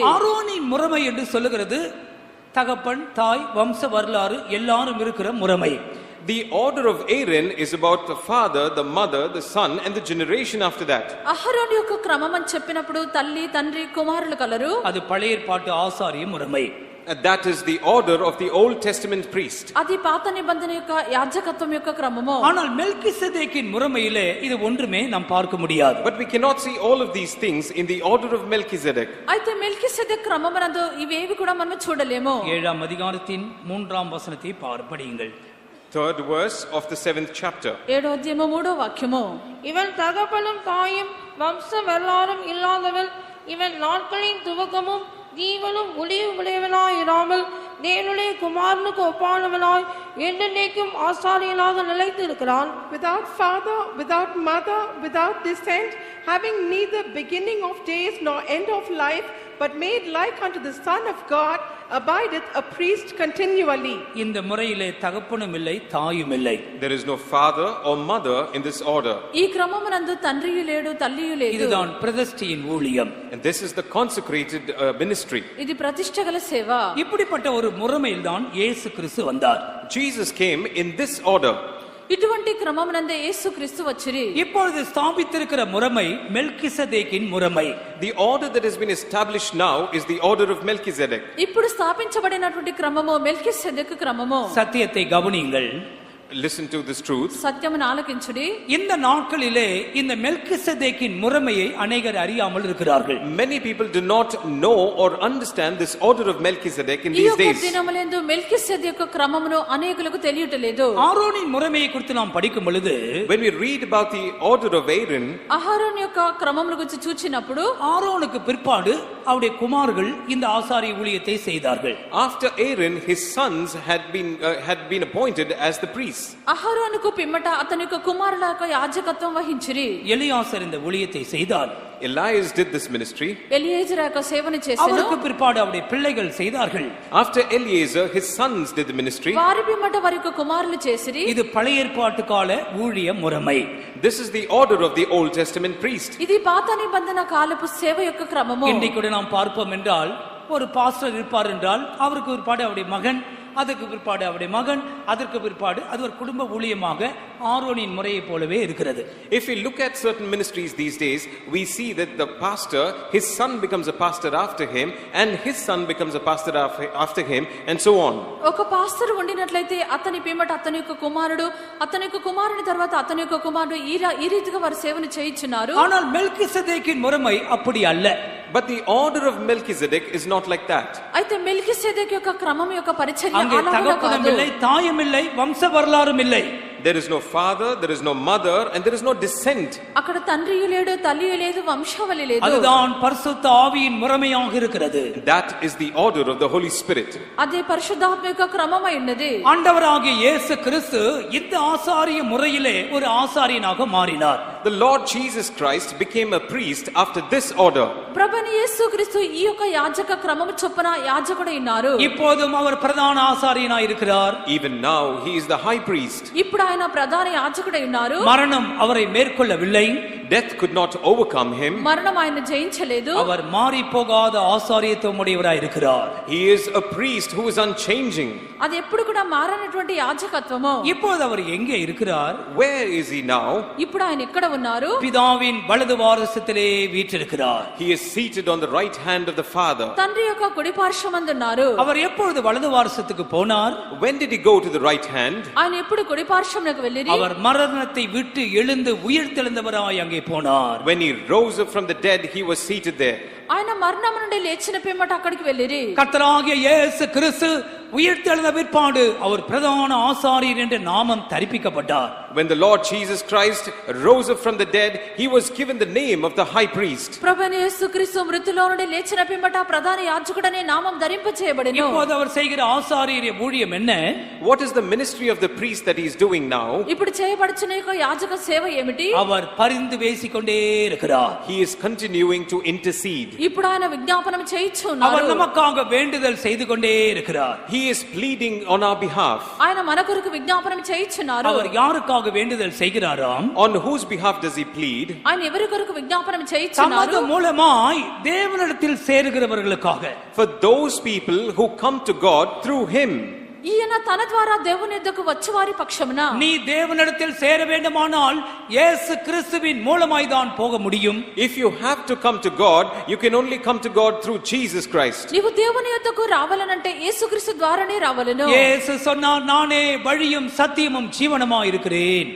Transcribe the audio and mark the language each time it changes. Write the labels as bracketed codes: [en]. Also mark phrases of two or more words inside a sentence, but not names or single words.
[ta] ஆரோனின் முறைமை என்று சொல்லுகிறது தகப்பன் தாய் வம்ச வரலாறு எல்லாரும் இருக்கிற முறைமை. [en] The order of Aaron is about the father, the mother, the son and the generation after that. [te] అహరోను యొక్క క్రమం అని చెప్పినప్పుడు తల్లి తండ్రి కుమారులు కలరు. [ta] அது பழைய ஏற்பாட்டு ஆசாரிய முறைமை. [en] That is the order of the Old Testament priest. [te] అది పాత నిబంధన యొక్క యాజకత్వం యొక్క క్రమము. [ta] ஆனால் மெல்கிசேதேக்கின் முறைமையிலே இது ஒன்றுமே நாம் பார்க்க முடியாது. [en] But we cannot see all of these things in the order of Melchizedek. [te] అయితే మెల్కిసెదెకు క్రమమునందు ఇవేవి కూడా మనం చూడలేము. [ta] 7ஆம் அதிகாரத்தின் 3ஆம் வசனத்தை படியுங்கள். [en] 3rd verse of the 7th chapter. [te] 7వ అధ్యాయము 3వ వాక్యము. [ta] இவன் தகப்பனும் தாயும் வம்ச வரலாறும் இல்லாதவன், இவன் நாட்களின் துவக்கமும் ஜீவனும் முடிவுமுடையவனாய் இராமல் தேவனுடைய குமாரனுக்கு ஒப்பானவனாய் என்றென்றைக்கும் ஆசாரியனாக நிலைத்து இருக்கிறான். [en] Without father, without mother, without descent, having neither beginning of days nor end of life, but made like unto the Son of God, abideth a priest continually. [ta] இந்த முறையிலே தகப்பனும் இல்லை தாயும் இல்லை. [en] There is no father or mother in this order. [te] ఈ క్రమమునందు తండ్రియు లేడు తల్లియు లేదు. [ta] இதுதான் பிரதிஷ்டையின் ஊழியம். [en] And this is the consecrated ministry. [te] ఇది ప్రతిష్టగల సేవ. [ta] இப்படிப்பட்ட ஒரு முறைமையில்தான் இயேசு கிறிஸ்து வந்தார். [en] Jesus came in this order. [te] ఇటువంటి క్రమమునందే యేసుక్రీస్తు వచ్చిరి. [ta] இப்பொழுது ஸ்தாபித்திருக்கிற முறைமை மெல்கிசேதேக்கின் முறைமை. [en] The order that has been established now is the order of Melchizedek. [te] ఇప్పుడు స్థాపించబడినటువంటి క్రమము మెల్కిసెదెకు క్రమము. [ta] சத்தியத்தை கவனியுங்கள். [en] Listen to this truth. [te] సత్యమును ఆలకించుడి. [ta] இந்த நாட்களிலே இந்த மெல்கிசேதேக்கின் முறைமையை அநேகர் அறியாமல் இருக்கிறார்கள். [en] Many people do not know or understand this order of Melchizedek in [te] ఈ [en] these [te] యొక్క [en] days. [te] దినములందు మెల్కిసెదెకు క్రమమును అనేకులకు తెలియటలేదు. [ta] ஆரோனின் முறைமையை குறித்து நாம் படிக்கும் பொழுது [en] When we read about the order of Aaron, [te] అహరోను యొక్క క్రమమును గురించి చూచినప్పుడు [ta] ஆரோனுக்கு பிற்பாடு அவருடைய குமார்கள் இந்த ஆசாரிய ஊழியத்தை செய்தார்கள். [en] after Aaron, his sons had been appointed as the priests. priests. [te] అహరోనుకు పిమ్మట అతని యొక్క కుమారుల యొక్క యాజకత్వం వహించిరి. [ta] எலியாசர் இந்த ஊழியத்தை செய்தார். [en] Elias did this ministry. [te] ఎలియేజరు యొక్క సేవను చేసెను. [ta] அவருக்கு பிற்பாடு அவருடைய பிள்ளைகள் செய்தார்கள். [en] After Eliezer, his sons did the ministry. [te] వారి పిమ్మట వారి యొక్క కుమారులు చేసిరి. [ta] இது பழைய ஏற்பாட்டு கால ஊழிய முறைமை. [en] This is the order of the Old Testament priest. [te] ఇది పాత నిబంధన కాలపు సేవ యొక్క క్రమము. [ta] இன்றைக்கு கூட நாம் பார்ப்போம் என்றால் ஒரு பாஸ்டர் இருப்பார் என்றால் அவருக்கு பிற்பாடு அவருடைய மகன், அதற்கு பிற்பாடு அவருடைய மகன், அதற்கு பிற்பாடு அது ஒரு குடும்ப ஊழியமாக ஆரோனின் முறையை போலவே இருக்கிறது. [en] If we look at certain ministries these days, we see that the pastor, his son becomes a pastor after him, and his son becomes a pastor after him, and so on. [te] ఒక పాస్టర్ ఉండినట్లయితే అతని పిమ్మట అతని యొక్క కుమారుడు, అతని యొక్క కుమారుని తర్వాత అతని యొక్క కుమారుడు ఈ రీతిగా వారు సేవను చేయించున్నారు. [ta] ஆனால் மெல்கிசேதேக்கின் முறைமை அப்படி அல்ல. [en] But the order of Melchizedek is not like that. [te] అయితే మెల్కిసెదెకు యొక్క క్రమం యొక్క పరిచర్య [ta] அங்கே [te] అలాగా [ta] தகப்பனும் [te] కాదు. [ta] இல்லை, தாயும் இல்லை, வம்ச வரலாறும் இல்லை. [en] There is no father, there is no mother, and there is no descent. [te] అక్కడ తండ్రి లేడు, తల్లి లేదు, వంశావళి లేదు. [ta] அதுதான் பரிசுத்த ஆவியின் முறைமையாக இருக்கிறது. [en] That is the order of the Holy Spirit. [te] అదే పరిశుద్ధాత్మ యొక్క క్రమమై ఉన్నది. [ta] ஆண்டவராகிய இயேசு கிறிஸ்து இந்த ஆசாரிய முறையிலே ஒரு ஆசாரியனாக மாறினார். [en] The Lord Jesus Christ became a priest after this order. [te] ప్రభువైన యేసుక్రీస్తు ఈ యొక్క యాజక క్రమము చొప్పున యాజకుడై ఉన్నారు. [ta] இப்போதும் அவர் பிரதான ஆசாரியனாய் இருக்கிறார். [en] Even now he is the high priest. [te] ఇప్పుడు ఆయన ప్రధాన యాజకుడై ఉన్నారు. [ta] மரணம் அவரை மேற்கொள்ளவில்லை. [en] Death could not overcome him. [te] మరణం ఆయన జయించలేదు. [ta] அவர் மாறி போகாத ஆசாரியத்துவம் உடையவராய் இருக்கிறார். [en] He is a priest who is unchanging. [te] అది ఎప్పుడు కూడా మారనటువంటి యాజకత్వము. [ta] இப்போது அவர் எங்கே இருக்கிறார்? [en] Where is he now? [te] ఇప్పుడు ఆయన ఎక్కడ ఉన్నారు? [ta] பிதாவின் வலது வாரசத்திலே வீற்றிருக்கிறார். [en] He is seated on the right hand of the Father. [te] తండ్రి యొక్క కుడి పార్శ్వమందు ఉన్నారు. [ta] அவர் எப்பொழுது వலது వారసத்துக்கு போனார்? [en] When did he go to the right hand? [te] ఆయన ఎప్పుడు కుడి పార్శ్వమునకు వెళ్ళిరి? [ta] அவர் மரணத்தை விட்டு எழுந்து உயிர்த்தெழுந்தவராய் அங்கே போனார். [en] When he rose up from the dead, he was seated there. [te] ఆయన మరణం నుండి లేచిన పిమ్మట అక్కడికి వెళ్ళిరి. [ta] கர்த்தராகிய இயேசு கிறிஸ்து உயிர்த்தெழுந்த பிற்பாடு அவர் பிரதான ஆசாரியர் என்ற நாமம் தரிப்பிக்கப்பட்டார். [en] When the Lord Jesus Christ rose up from the dead, he was given the name of the high priest. [te] ప్రభువైన యేసుక్రీస్తు మృతుల్లో నుండి లేచిన పిమ్మట ప్రధాన యాజకుడనే నామం ధరింపచేయబడెను. [ta] இப்போது அவர் செய்கிற ஆசாரிய ஊழியம் என்ன? [en] What is the ministry of the priest that he is doing now? [te] ఇప్పుడు చేయబడుచున్న యొక్క యాజక సేవ ఏమిటి? [ta] அவர் பரிந்து பேசிக்கொண்டே இருக்கிறார். [en] He is continuing to intercede. [te] ఇప్పుడు ఆయన విజ్ఞాపనం [ta] அவர் [te] చేయించున్నారు. [ta] நமக்காக வேண்டுதல் செய்து கொண்டே இருக்கிறார். [en] He is pleading on our behalf. [te] ఆయన మన కొరకు విజ్ఞాపనం చేయించున్నారు. [ta] அவர் யாருக்காக வேண்டுதல் செய்கிறாராம்? [en] On whose behalf does he plead? [te] ఆయన ఎవరి కొరకు విజ్ఞాపనం చేయించున్నారు? [ta] தமது மூலமாய் தேவனிடத்தில் சேருகிறவர்களுக்காக. [en] For those people who come to God through him. [te] ఈయన తన ద్వారా దేవుని యొద్దకు వచ్చి వారి పక్షమున [ta] நீ தேவனிடத்தில் சேர வேண்டுமானால் இயேசு கிறிஸ்துவின் மூலமாய் தான் போக முடியும். [en] If you have to come to God, you can only come to God through Jesus Christ. [te] నీవు దేవుని యొద్దకు రావాలనంటే యేసుక్రీస్తు ద్వారానే రావాలను. [ta] இயேசு சொன்னார், நானே வழியும் சத்தியமும் ஜீவனுமாய் இருக்கிறேன்.